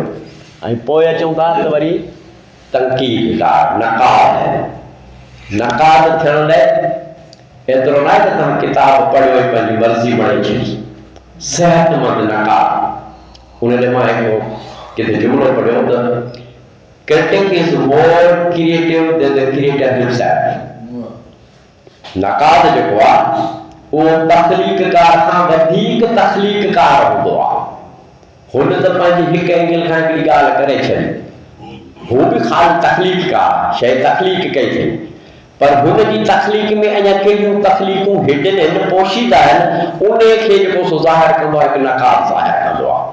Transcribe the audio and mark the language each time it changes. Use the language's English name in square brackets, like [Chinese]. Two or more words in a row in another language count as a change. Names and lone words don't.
[Sindhi] ऐं पोइ अचूं था त वरी तनक़ीदकार नक़ाद थियण लाइ एतिरो न आहे त तव्हां किताब पढ़ियो ऐं पंहिंजी मर्ज़ी बणाए छॾी, सेहतमंद नक़ाद। उन लाइ मां हिकिड़ो किथे जुमिलो पढ़ियो त [English] critic is more creative than the creator himself. [Sindhi] नक़ाद जेको आहे उहो तख़लीक़कार खां वधीक तख़लीक़कार हूंदो आहे। हुन त पंहिंजी हिकु एंगल खां हिकिड़ी ॻाल्हि करे छॾी, हू बि ख़ाली तख़लीक़कार शइ तख़लीक़ कई अथई, पर हुन जी तख़लीक़ में अञा कहिड़ियूं तख़लीक़ूं हिडन आहिनि, पोशीदा आहिनि, उन खे जेको सो ज़ाहिर कंदो आहे, हिकु नक़ाद ज़ाहिर कंदो आहे।